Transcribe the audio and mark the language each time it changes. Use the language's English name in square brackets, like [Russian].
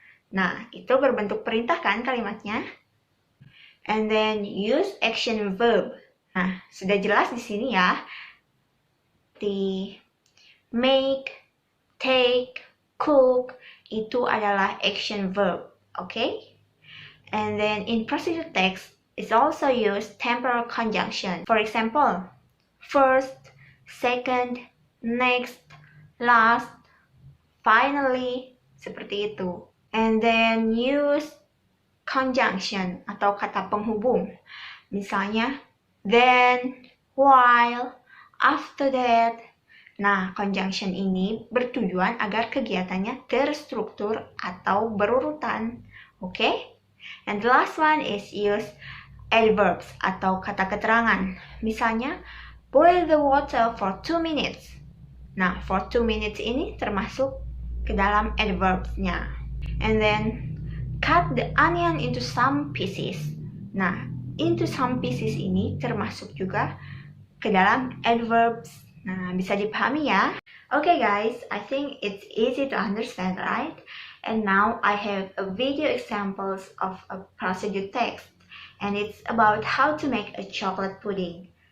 [Indonesian] Nah, itu berbentuk perintah kan kalimatnya? [English] And then use action verb. [Indonesian] Nah, sudah jelas di sini ya. Di make, take, cook itu adalah action verb. [English] Okay? And then in procedure text, it's also used temporal conjunction. For example, first, second, next, last, finally, [Indonesian] seperti itu. [English] And then use conjunction [Indonesian] atau kata penghubung. [English] Misalnya, then, while, after that. [Indonesian] Nah, conjunction ini bertujuan agar kegiatannya terstruktur atau berurutan. Okay? [English] And the last one is use adverbs [Indonesian] atau kata keterangan. [English] Misalnya, boil the water for 2 minutes. [Indonesian] Nah, [English] for 2 minutes [Indonesian] ini termasuk ke dalam adverbs-nya. [English] And then, cut the onion into some pieces. [Indonesian] Nah, [English] into some pieces [Indonesian] ini termasuk juga ke dalam adverbs. Nah, bisa dipahami ya? [English] Okay guys, I think it's easy to understand, right? And now I have a video examples of a procedure text, and it's about how to make a chocolate pudding.